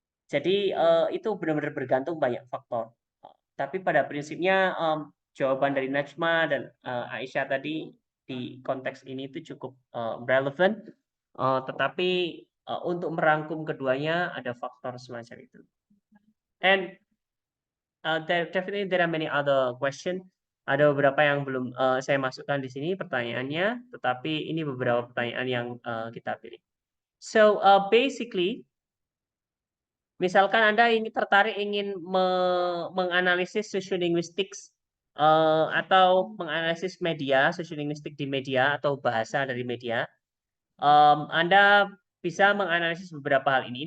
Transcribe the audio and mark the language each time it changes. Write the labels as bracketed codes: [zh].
[id] Jadi itu benar-benar bergantung banyak faktor. Tapi pada prinsipnya jawaban dari Najma dan Aisyah tadi di konteks ini itu cukup relevan. Tetapi untuk merangkum keduanya ada faktor semacam itu. [en] And definitely there are many other questions. [id] Ada beberapa yang belum saya masukkan di sini pertanyaannya, tetapi ini beberapa pertanyaan yang kita pilih. [en] So basically, [id] misalkan Anda tertarik ingin menganalisis sociolinguistics atau menganalisis media, sociolinguistik di media atau bahasa dari media, Anda bisa menganalisis beberapa hal ini.